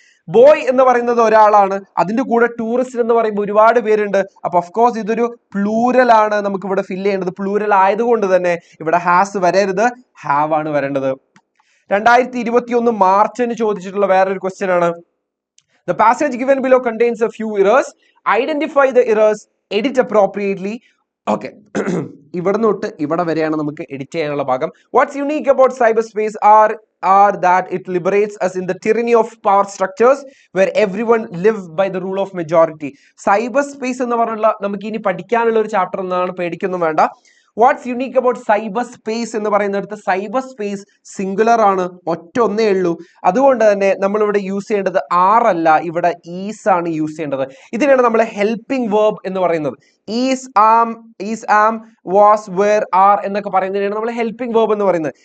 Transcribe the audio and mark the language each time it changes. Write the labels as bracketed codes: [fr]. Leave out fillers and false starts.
[ml] Boy എന്ന് പറയുന്നത് ഒരാളാണ്, അതിന്റെ കൂടെ ടൂറിസ്റ്റ് എന്ന് പറയുമ്പോൾ ഒരുപാട് പേരുണ്ട്. അപ്പൊ ഓഫ്കോഴ്സ് ഇതൊരു പ്ലൂരൽ ആണ് നമുക്ക് ഇവിടെ ഫില്ല് ചെയ്യേണ്ടത്. പ്ലൂരൽ ആയതുകൊണ്ട് തന്നെ ഇവിടെ ഹാസ് വരരുത്, ഹാവ് ആണ് വരേണ്ടത്. 2021 മാർച്ചിന് ചോദിച്ചിട്ടുള്ള വേറൊരു ക്വസ്റ്റ്യൻ ആണ്. [en] The passage given below contains a few errors. Identify the errors, edit appropriately. Okay. [ml] ഇവിടെ തൊട്ട് ഇവിടെ വരെയാണ് നമുക്ക് എഡിറ്റ് ചെയ്യാനുള്ള ഭാഗം. [en] What's unique about cyberspace are that it liberates us in the tyranny of power structures where everyone live by the rule of majority. [ml] Cyberspace എന്ന് പറഞ്ഞുള്ള നമുക്ക് ഇനി പഠിക്കാനുള്ള ഒരു ചാപ്റ്റർ എന്നാണ്, പേടിക്കൊന്നും വേണ്ട. [en] what's unique about cyber space [ml] എന്ന് പറയുന്നിടത്ത് സൈബർ സ്പേസ് സിംഗുലർ ആണ്, ഒറ്റ ഒന്നേ ഉള്ളൂ. അതുകൊണ്ട് തന്നെ നമ്മൾ ഇവിടെ യൂസ് ചെയ്യേണ്ടത് ആർ അല്ല, ഇവിടെ ഈസ് ആണ് യൂസ് ചെയ്യേണ്ടത്. ഇതിനാണ് നമ്മൾ ഹെൽപ്പിംഗ് വേർബ് എന്ന് പറയുന്നത്. Is am was where are എന്നൊക്കെ പറയുന്നതിനാണ് നമ്മൾ ഹെൽപ്പിംഗ് വേർബ് എന്ന് പറയുന്നത്.